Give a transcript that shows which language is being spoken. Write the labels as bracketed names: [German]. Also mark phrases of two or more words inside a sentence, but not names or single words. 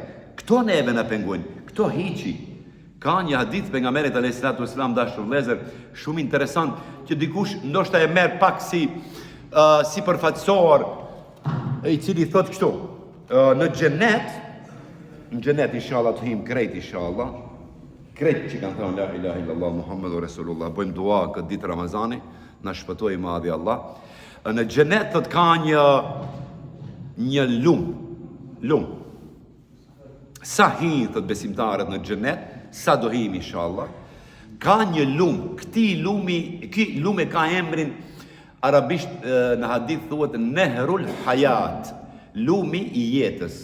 [Albanian] Këto neve na pengojnë, këto hiqi. Ka një hadith pejgamberit [Arabic] عليه الصلاة والسلام [Albanian] dashur vëllezër, shumë interesant, që dikush ndoshta e merr pak si përfaqësor, i cili thot kështu, në xhenet inshallah të him krejt inshallah, krejt që kanë thënë [Arabic] لا إله إلا الله محمد رسول الله, [Albanian] bëjmë dua këtë ditë Ramazani, na shpëtoi madhi Allah. Në xhenet thot ka një lum. Sa hin thot besimtarët në xhenet, sa do him inshallah, ka një lum. Ky lum e ka emrin arabisht në hadith thuhet Nehrul Hayat, lumi i jetës.